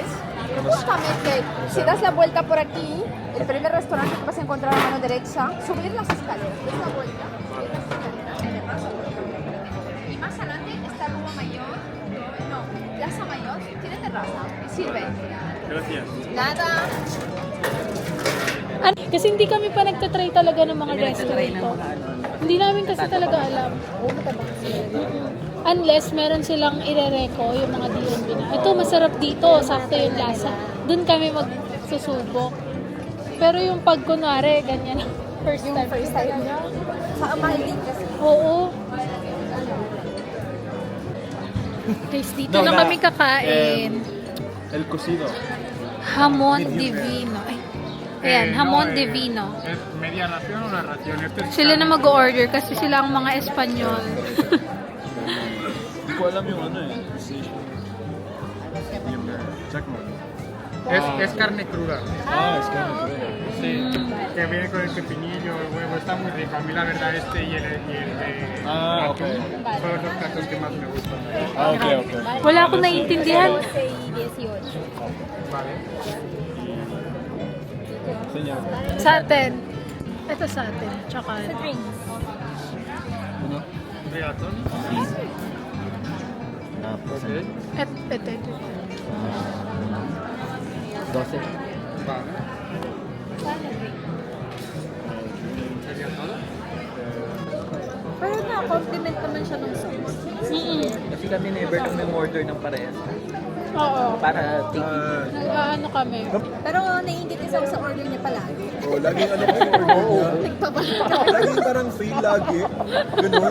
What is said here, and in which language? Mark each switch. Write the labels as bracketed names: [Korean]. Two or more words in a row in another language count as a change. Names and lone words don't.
[Spanish] Justamente, si das la vuelta por aquí, el primer restaurante que vas a encontrar a mano derecha, subir las escaleras, das la vuelta, subir las escaleras, terraza. Y más adelante está Rua Mayor, no, Plaza Mayor, tiene terraza, sirve. Gracias. Nada. [Filipino] Kasi hindi kami pa nagtatry talaga ng mga resto dito. Hindi namin kasi talaga alam. Unless meron silang irereko yung mga D&B na. Ito, masarap dito. Sakto yung lasa. Doon kami magsusubok. Pero yung pag kunwari, ganyan. [English] First time. [Filipino] Mahal din kasi. Oo. Guys, dito lang kami kakain. [Spanish] El cocido. [Filipino] Hamon divino. Ay, ayan, hamon divino. [Spanish] ¿Media ración o la ración? Este es [Filipino] Sila na mag-order kasi sila ang mga Espanyol. Hindi ko alam yung ano eh. Check mo. [Spanish] es carne cruda. Ah, es que no creo. Sí. Que viene con el pepinillo, el huevo, está muy rico. A mí la verdad este y el de Ah, ok. son los dos platos que más me gustan. Ah, ok, ok. [Filipino] Wala akong naiintindihan. [Spanish] 12 y 18. Vale. Señor. [Filipino] Sa atin. Ito sa atin. Tsaka Sa drinks. Ano? Rigatón. Tapos, Ok. ito. 12. [Spanish] Vale. ¿Sería todo? [Filipino] Pero na-compliment naman siya ng sauce. Kasi kami never kami order ng parehas. Oo. Para take Nag-ano kami. Pero naiingit isa sa order niya palagi. Oh, laging ano kayo order niya. Laging parang free lagi. Ganun.